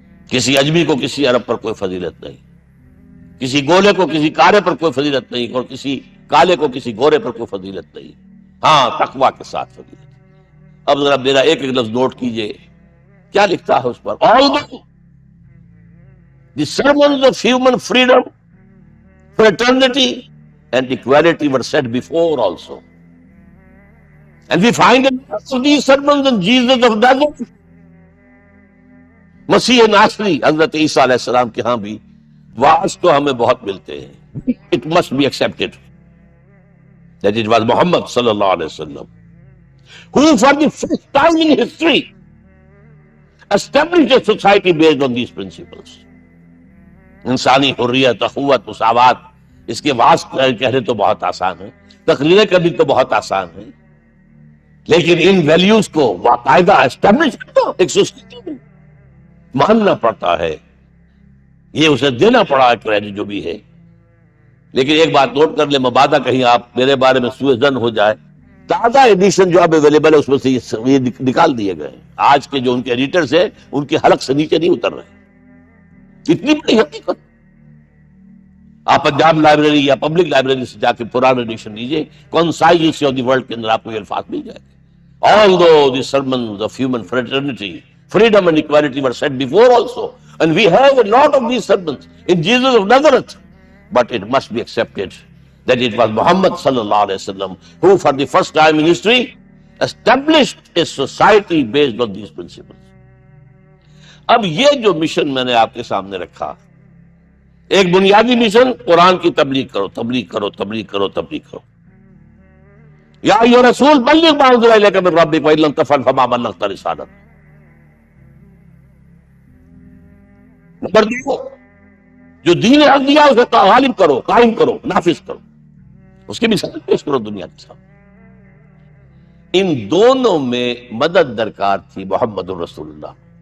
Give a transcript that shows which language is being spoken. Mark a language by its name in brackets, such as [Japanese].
[Urdu] کسی عجمی کو کسی عرب پر کوئی فضیلت نہیں، کسی گولے کو کسی کارے پر کوئی فضیلت نہیں، اور کسی کالے کو کسی گورے پر کوئی فضیلت نہیں، ہاں تقوی کے ساتھ فضیلت۔ اب ذرا میرا ایک لفظ نوٹ کیجئے، کیا لکھتا ہے اس پر؟ [English] The sermons of human freedom, fraternity, and equality were said before also. And we find in these sermons in Jesus of Nazareth. [Urdu] مسیح ناصری حضرت عیسیٰ علیہ السلام کے ہاں بھی واعظ تو ہمیں بہت ملتے ہیں. [English] It must be accepted that it was Muhammad sallallahu alaihi wasallam who for the first time in history established a society based on these principles. [Urdu] انسانی حریت، اخوت، مساوات، اس کے واعظ کہنے تو بہت آسان ہے، تقریریں کرنی تو بہت آسان ہے، لیکن ان ویلیوز کو باقاعدہ اسٹیبلش کرنا ایک سوسائٹی میں ماننا پڑتا ہے. یہ اسے دینا پڑا ہے کریڈٹ جو بھی ہے. لیکن ایک بات نوٹ کر لیں، مبادہ کہیں آپ میرے بارے میں سوء ظن ہو جائے، تازہ ایڈیشن جو اب اویلیبل ہے اس میں سے یہ نکال دیے گئے. آج کے جو ان کے ایڈیٹرز ہیں ان کے حلق سے نیچے نہیں اتر رہے. اتنی بڑی حقیقت. آپ پنجاب لائبریری یا پبلک لائبریری سے جا کے پرانا ایڈیشن لیجیے، concise history of the world کے اندر آپ کو یہ الفاظ مل جائے گا. [English] Although the sermons of human fraternity, freedom and equality were said before also, and we have a lot of these sermons in Jesus of Nazareth, but it must be accepted that it was Muhammad sallallahu alaihi wasallam who for the first time in history established a society based on these principles. [Urdu] اب یہ جو mission میں نے آپ کے سامنے رکھا، ایک بنیادی مشن قرآن کی تبلیغ کرو، تبلیغ کرو، تبلیغ کرو، تبلیغ کرو. [Arabic] یا ایھا رسول بلغ ما انزل الیک من ربک وان لم تفعل فما بلغت رسالتہ. [Urdu] نمبر 2، جو دین حق دیا اسے غالب کرو، قائم کرو، نافذ کرو، اس کی مثال پیش کرو دنیا کے سامنے. ان دونوں میں مدد درکار تھی محمد الرسول اللہ.